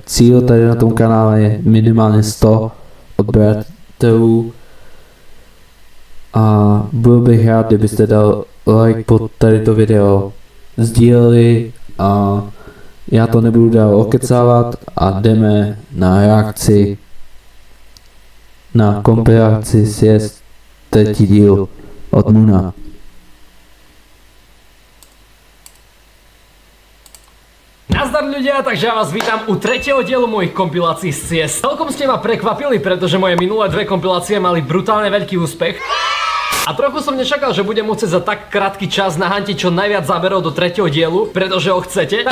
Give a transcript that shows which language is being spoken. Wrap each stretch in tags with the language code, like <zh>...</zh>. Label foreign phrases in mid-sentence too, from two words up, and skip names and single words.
<cs>Cíl tady na tom kanále je minimálně 100 odběratelů a byl bych rád, kdybyste dal like pod tady to video, sdíleli a já to nebudu dál okecávat a jdeme na reakci, na kompilaci Siest třetí díl od Muna.</cs> <sk>Nazdar ľudia, takže ja vás vítam u tretieho dielu mojich kompilácií z Siest. Celkom ste ma prekvapili, pretože moje minulé dve kompilácie mali brutálne veľký úspech. A trochu som nečakal, že budem musieť za tak krátky čas nahantiť čo najviac záberov do tretieho dielu, pretože ho chcete.</sk>